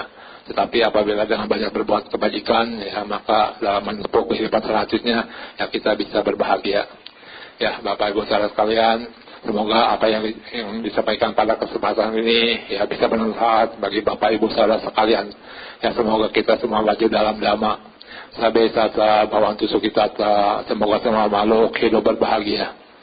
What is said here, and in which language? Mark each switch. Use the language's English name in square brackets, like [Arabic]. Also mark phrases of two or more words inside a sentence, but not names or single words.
[Indonesian] Tetapi apabila dengan banyak berbuat kebajikan ya, maka dalam menempuh kehidupan selanjutnya ya kita bisa berbahagia. Ya Bapak Ibu saudara sekalian, semoga apa yang disampaikan pada kesempatan ini ya bisa bermanfaat bagi Bapak Ibu saudara sekalian. Ya, semoga kita semua maju dalam dhamma. [Pali] Sabe sata bhavantu sukhitata, [Indonesian] semoga semua makhluk hidup berbahagia.